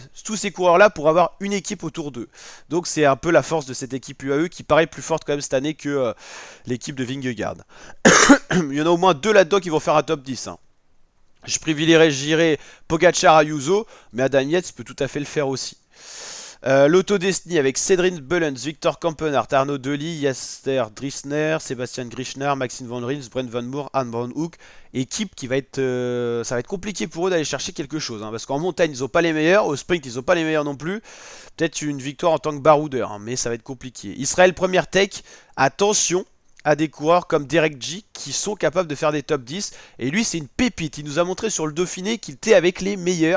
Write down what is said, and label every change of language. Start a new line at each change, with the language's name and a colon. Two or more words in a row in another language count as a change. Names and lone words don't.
French: Tous ces coureurs-là pour avoir une équipe autour d'eux. Donc c'est un peu la force de cette équipe UAE qui paraît plus forte quand même cette année que l'équipe de Vingegaard. Il y en a au moins 2 là-dedans qui vont faire un top 10. Hein. Je privilégierais Pogacar, Ayuso, mais Adam Yates peut tout à fait le faire aussi. L'Auto Destiny avec Cédric Bullens, Victor Kampenaert, Arnaud Delis, Jasper Drisner, Sébastien Grischner, Maxime Van Rins, Brent Van Moor, Anne Van Hoek. Équipe qui va être, ça va être compliqué pour eux d'aller chercher quelque chose, hein, parce qu'en montagne ils n'ont pas les meilleurs, au sprint ils n'ont pas les meilleurs non plus. Peut-être une victoire en tant que baroudeur, hein, mais ça va être compliqué. Israël Première Tech, attention à des coureurs comme Derek G qui sont capables de faire des top 10 et lui c'est une pépite, il nous a montré sur le Dauphiné qu'il était avec les meilleurs.